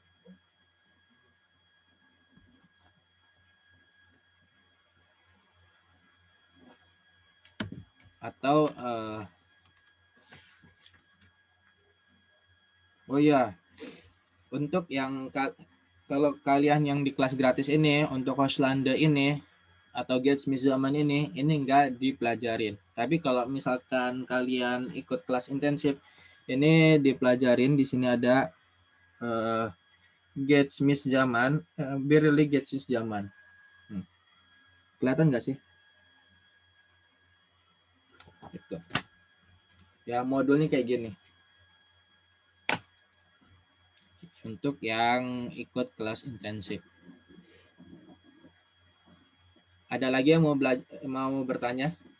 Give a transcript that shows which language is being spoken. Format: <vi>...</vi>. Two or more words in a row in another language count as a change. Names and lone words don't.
<id>Atau oh iya, untuk yang kalau kalian yang di kelas gratis ini untuk Hoşlande ini atau</id> <tr>geçmiş zaman</tr> <id>ini enggak dipelajarin. Tapi kalau misalkan kalian ikut kelas intensif ini dipelajarin. Di sini ada</id> <tr>geçmiş zaman, birli geçmiş zaman.</tr> <id>Kelihatan nggak sih? Gitu. Ya modulnya kayak gini. Untuk yang ikut kelas intensif. Ada lagi yang mau bertanya?</id>